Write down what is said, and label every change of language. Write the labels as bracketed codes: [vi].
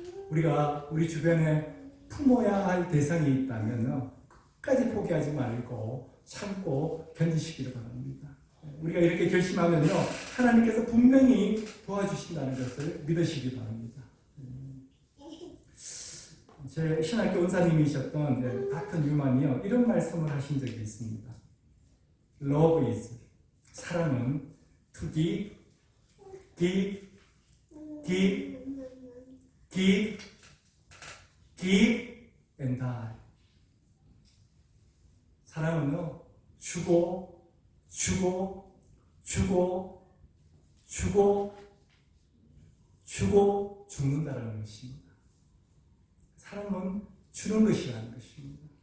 [ko] 우리가 우리 주변에 품어야 할 대상이 있다면 끝까지 포기하지 말고 참고 견디시기를 바랍니다. 우리가 이렇게 결심하면요, 하나님께서 분명히 도와주신다는 것을 믿으시기 바랍니다. 제 신학교 원사님이셨던 같은 유만이요, 이런 말씀을 하신 적이 있습니다. [en] Love is, [ko] 사랑은 [en] to give, give, give, give, give and die. [ko] 사랑은요, 주고, 주고, 주고, 주고, 주고, 죽는다라는 것입니다. 사랑은 주는 것이라는 것입니다.